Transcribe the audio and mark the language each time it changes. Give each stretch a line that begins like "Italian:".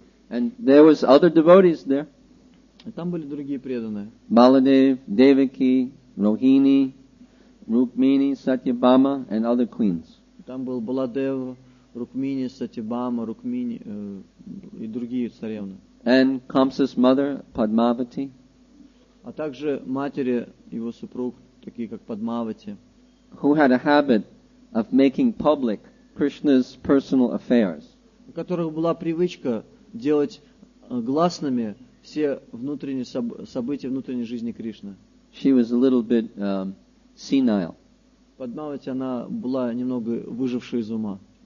English: And there was other devotees there.
Russian: И там были другие преданные.
English: Baladev, Devaki, Rohini, Rukmini, Satyabhama, and other queens.
Russian: Там был Баладев, Рукмини, Сатябама, Рукмини и другие царевны.
English: And Kamsa's mother, Padmavati.
Russian: А также матери его супруг, такие как Падмавати.
English: Who had a habit of making public Krishna's personal affairs.
Russian: У которых была привычка делать гласными все внутренние события внутренней жизни Кришны.
English: She was a little bit senile.
Russian: Падмавати, она была немного выжившая из ума.